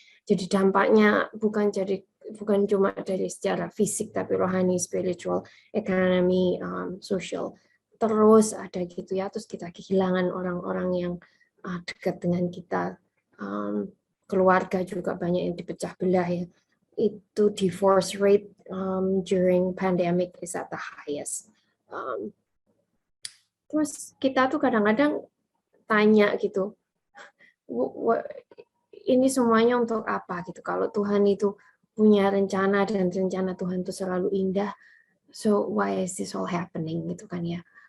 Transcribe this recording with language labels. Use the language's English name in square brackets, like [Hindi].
[Indonesian] Jadi dampaknya bukan cuma dari secara fisik, tapi rohani, spiritual, ekonomi, sosial. Terus ada gitu ya, terus kita kehilangan orang-orang yang dekat dengan kita. Keluarga juga banyak yang dipecah belah ya. Itu [English] divorce rate during pandemic is at the highest. [Indonesian] Terus kita tuh kadang-kadang tanya gitu, ini semuanya untuk apa gitu? Kalau Tuhan itu punya rencana, dan rencana Tuhan itu selalu indah, [English] so why is this all happening [Indonesian] gitu kan ya?